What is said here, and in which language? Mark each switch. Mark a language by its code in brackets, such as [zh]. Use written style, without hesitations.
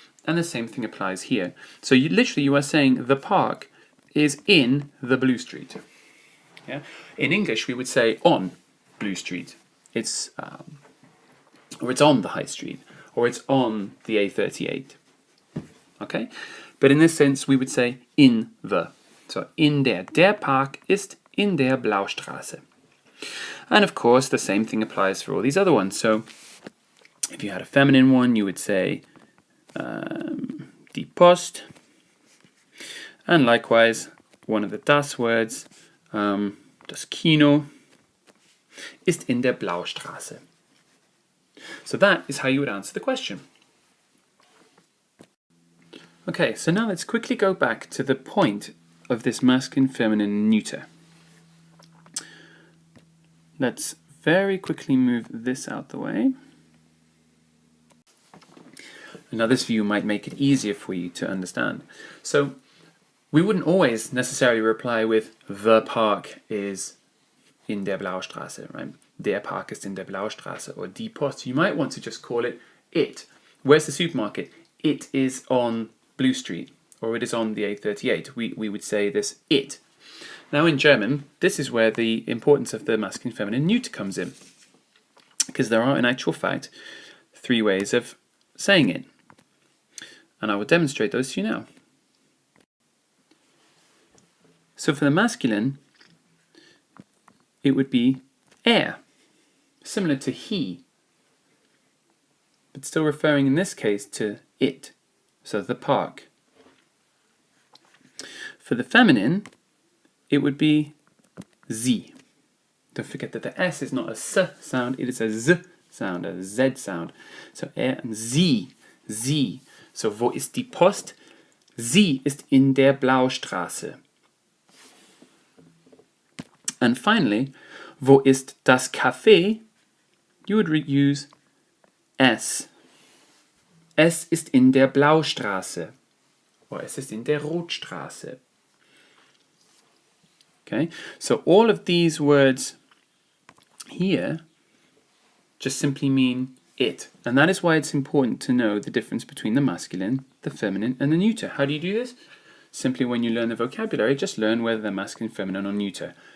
[en] And the same thing applies here. So you are saying the park is in the blue street. Yeah? In English, we would say on Blue Street. It's or it's on the High Street, or it's on the A38. Okay, but in this sense we would say in the. [de] So in der Park ist in der Blaustraße. [en] And of course the same thing applies for all these other ones. So if you had a feminine one, you would say die Post, and likewise one of the das words, [de] das Kino, ist in der Blaustraße. [en] So that is how you would answer the question. Okay, so now let's quickly go back to the point of this masculine, feminine, neuter. Let's very quickly move this out the way. And now this view might make it easier for you to understand. So we wouldn't always necessarily reply with the park is in der Blaustraße, right? [de] Der Park ist in der Blaustraße, or die Post. [en] You might want to just call it. Where's the supermarket? It is on Blue Street, or it is on the A38. We would say this it. Now in German, this is where the importance of the masculine, feminine, neuter comes in. Because there are, in actual fact, 3 ways of saying it. And I will demonstrate those to you now. So for the masculine, it would be er, similar to he. it's still referring in this case to it, so the park. For the feminine, it would be sie. Don't forget that the S is not a S sound, it is a Z sound, a Z sound. [de] So and sie, sie. So wo ist die Post? Sie ist in der Blaustraße. [en] And finally, [de] wo ist das Café? [en] You would use es. [de] Es ist in der Blaustraße. Or es ist in der Rotstraße. [en] Okay, so all of these words here just simply mean it. And that is why it's important to know the difference between the masculine, the feminine, and the neuter. How do you do this? Simply when you learn the vocabulary, just learn whether they're masculine, feminine, or neuter.